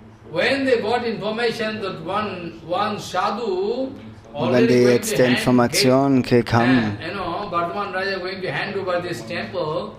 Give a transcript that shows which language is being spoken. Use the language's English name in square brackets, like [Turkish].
[English] When they got information that one sadhu [German] Und wenn die jetzt die Information gekriegt haben, [English] Bardhaman Raja going to hand over this temple